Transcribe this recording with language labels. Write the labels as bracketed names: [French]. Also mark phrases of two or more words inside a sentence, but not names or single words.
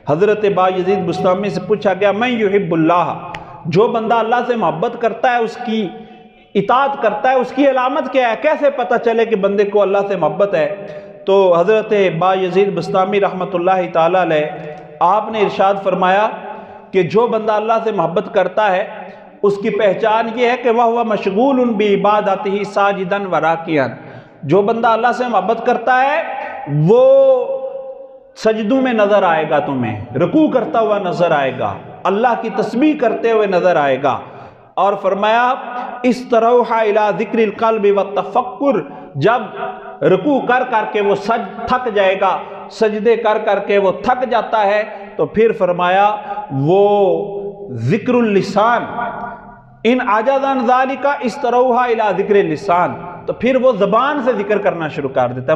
[Hindi] हजरत बायजीद बुस्तामी से पूछा गया, [Arabic] من يحب الله, [Hindi] जो बंदा अल्लाह से मोहब्बत करता है, उसकी इताअत करता है, उसकी अलामत क्या है, कैसे पता चले कि बंदे को अल्लाह से मोहब्बत है। तो हजरत बायजीद बुस्तामी [Arabic] رحمة الله تعالى عليه [Hindi] आपने इरशाद फरमाया कि जो बंदा अल्लाह से मोहब्बत करता है उसकी पहचान ये है कि वह [Arabic] هو مشغول بعبادته ساجدا وراكعا, [Hindi] जो बंदा अल्लाह से मोहब्बत करता है वो सजदों में नजर आएगा, तुम्हें रुकू करता हुआ नजर आएगा, अल्लाह की तस्बीह करते हुए नजर आएगा। और फरमाया इस तरह [Arabic] إلى ذكر القلب والتفكر, [Hindi] जब रुकू कर करके वो थक जाएगा, सजदे कर करके वो थक जाता है, तो फिर फरमाया वो [Arabic] ذكر اللسان إن ازداد ذلك [Hindi] इस तरह [Arabic] إلى ذكر اللسان, [Hindi] तो फिर वो ज़बान से जिक्र करना शुरू कर देता है।